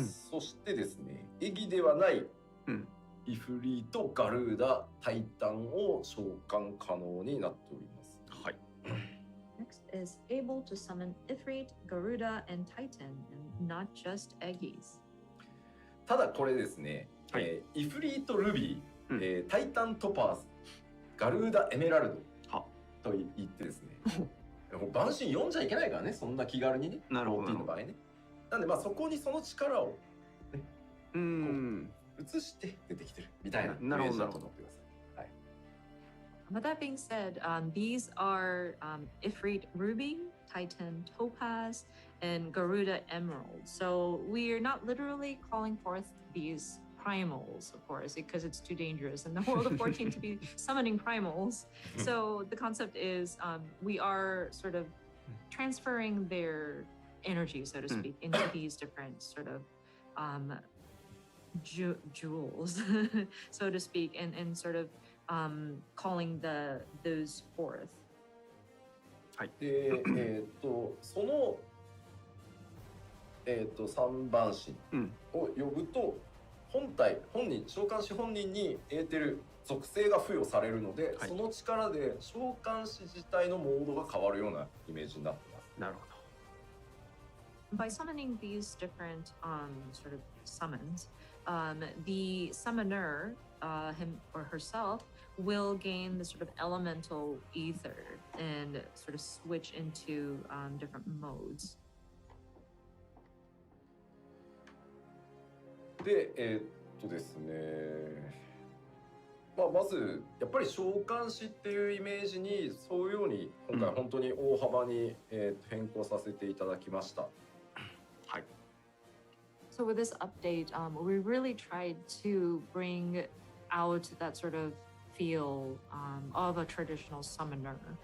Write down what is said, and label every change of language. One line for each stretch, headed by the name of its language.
Japanese: そしてですね、エギではないイフリート、ガルーダ、タイタンを召喚可能になっております。はい。
English: Next is able to summon Ifrit, Garuda, and Titan, and not just Eggies.
Japanese: ただこれですね、イフリートルビー、タイタントパーズ、ガルーダエメラルドと言ってですね、万神読んじゃいけないからね、そんな気軽にね、なるほどの場合ね。なんでまあそこにその力を、ね、移して出てきてるみたいなイメージだと思ってください。
English: But that being said, these are Ifrit Ruby, Titan Topaz, and Garuda Emerald. So we are not literally calling forth these primals, of course, because it's too dangerous in the world of 14 to be summoning primals. So the concept is we are sort of transferring their energy, so to speak, into these different sort of jewels, so to speak, and sort of calling those forth.
Japanese: はい。で、その三番神を呼ぶと、本人召喚師本人にエーテル属性が付与されるので、その力で召喚師自体のモードが変わるようなイメージになってます。なるほど。
English: By summoning these different sort of summons, the summoner, him or herself, will gain the sort of elemental ether and sort of switch into different modes.
Japanese: で、ですね、まずやっぱり召喚師っていうイメージに沿うように今回本当に大幅に、変更させていただきました。はい。
English: So with this update, we really tried to bring out that sort of feel of a traditional summoner.